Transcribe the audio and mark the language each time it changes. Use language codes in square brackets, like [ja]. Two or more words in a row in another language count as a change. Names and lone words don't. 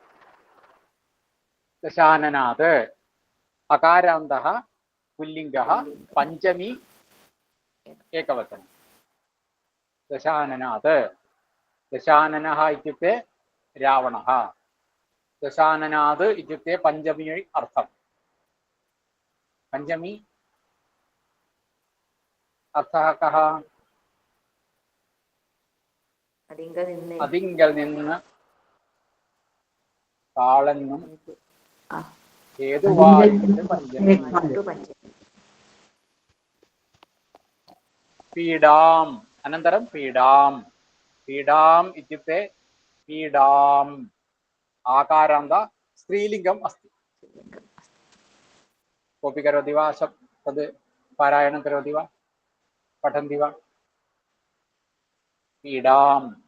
[sa] दशाननात् अकारान्तः पुल्लिङ्गः, पञ्चमी एकवचनं। दशाननात्, दशाननः इत्युक्ते रावणः, दशाननात् इत्युक्ते पञ्चमी अर्थम्। पञ्चमी अर्थः कः? [ml] അതിങ്കൽ നിന്ന് താളെന്നും ഹേതുവായിട്ട് പഞ്ചമി. [sa] പീഡാം, अनन्तरं पीडां, पीडाम् इत्युक्ते पीडाम् आकारान्त स्त्रीलिङ्गम् अस्ति। कोऽपि करोति वा? तद् पारायणं करोति वा? पठन्ति वा? पीडाम्।